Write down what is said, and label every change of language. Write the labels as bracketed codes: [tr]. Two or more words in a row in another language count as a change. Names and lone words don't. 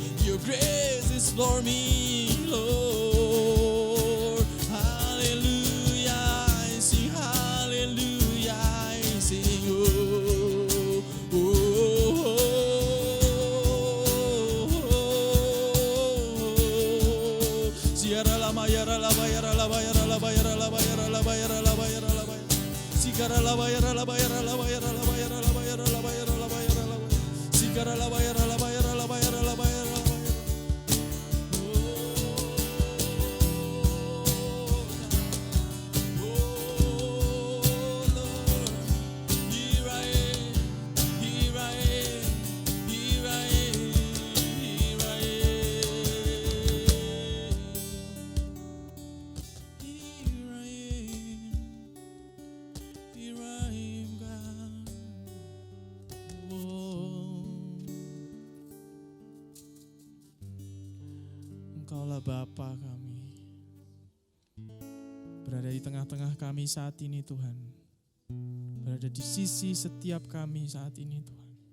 [en] Your grace is for me, Lord. Hallelujah, I sing hallelujah, I sing oh, oh, oh. Sierra la mayara la bayara la bayara la bayara la bayara la bayara la bayara la bayara. Sigara la bayara la bayara la bayara la bayara la bayara la bayara la bayara la bayara. Sigara la bayara la bayara la bayara la bayara la bayara. Oh Lord, here I am, here I am, here I am, here I am. Here I am, here I am, God. Oh. [id] Engkaulah Bapa kami, berada di tengah-tengah kami saat ini Tuhan, berada di sisi setiap kami saat ini Tuhan,